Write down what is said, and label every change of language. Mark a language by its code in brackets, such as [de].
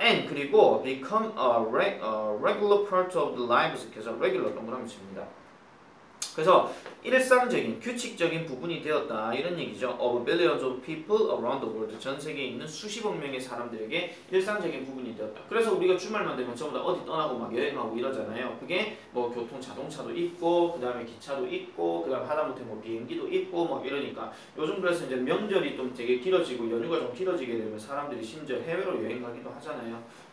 [en] And [ko] 그리고 [en] become a regular part of the lives. [ko] 그래서 regular 동그라미 칩니다. 그래서 일상적인, 규칙적인 부분이 되었다 이런 얘기죠. [en] Of billions of people around the world. [ko] 전 세계에 있는 수십억 명의 사람들에게 일상적인 부분이 되었다. 그래서 우리가 주말만 되면 전부 다 어디 떠나고 막 여행하고 이러잖아요. 그게 뭐 교통 자동차도 있고 그 다음에 기차도 있고 그 다음에 하다못해 뭐 비행기도 있고 뭐 이러니까 요즘 그래서 이제 명절이 좀 되게 길어지고 연휴가 좀 길어지게 되면 사람들이 심지어 해외로 여행 가기도 하잖아요.